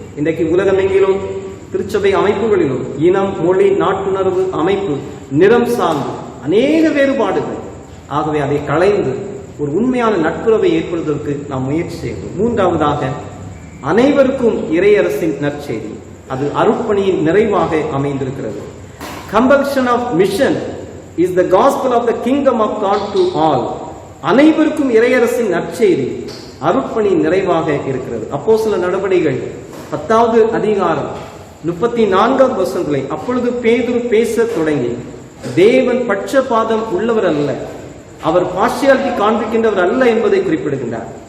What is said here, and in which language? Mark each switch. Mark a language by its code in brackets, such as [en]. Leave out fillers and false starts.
[ta] இன்றைக்கு உலகமெங்கிலும் திருச்சபை அமைப்புகளிலும் இனம், மொழி, நாட்டுணர்வு, அமைப்பு, நிறம் சார்ந்து அநேக வேறுபாடுகள். ஆகவே அதை களைந்து ஒரு உண்மையான நட்புறவை ஏற்படுவதற்கு நாம் முயற்சி செய்வோம். 3வதாக அனைவருக்கும் இறையரசின் நற்செய்தி, அது அருட்பணியின் நிறைவாக அமைந்திருக்கிறது. [en] Compulsion of mission is the gospel of the kingdom of God to all. [ta] அனைவருக்கும் இறையரசின் நற்செய்தி அருட்பணியின் நிறைவாக இருக்கிறது. அப்போஸ்தலர் நடபடிகள் 10வது அதிகாரம் 34வது வசனத்திலே, அப்பொழுது பேதுரு பேசத் தொடங்கி, தேவன் பட்சபாதம் உள்ளவர் அல்ல, அவர் பார்ஷியாலிட்டி காண்பிக்கின்றவர் அல்ல என்பதை குறிப்பிடுகின்றார்.